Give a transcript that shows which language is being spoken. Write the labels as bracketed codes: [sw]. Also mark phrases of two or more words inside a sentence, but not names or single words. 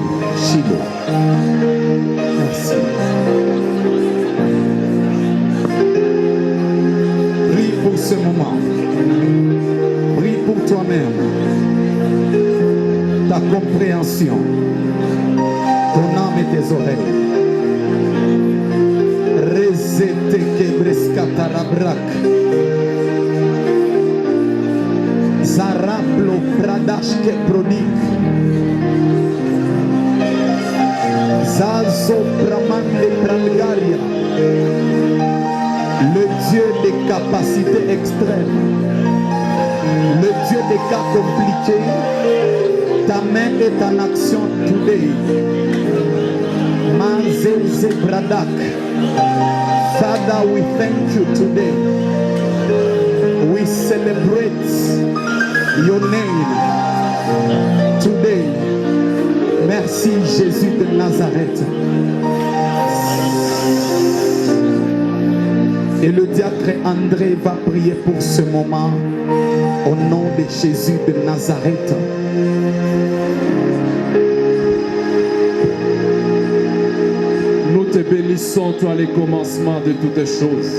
[fr] Shiloh. Merci. Prie pour ce moment. Prie pour toi-même. Ta compréhension. Ton âme et tes oreilles. Rezete kebreskatarabrak. Zaraplo pradashke prodik. Zazo Pramande Prangaria, le Dieu des capacités extrêmes, le Dieu des cas compliqués, ta main est en action today. [en] Mazeze Bradak, Father, we thank you today. We celebrate your name today. [fr] Merci Jésus de Nazareth. Et le diacre André va prier pour ce moment au nom de Jésus de Nazareth. Nous te bénissons, toi les commencements de toutes choses.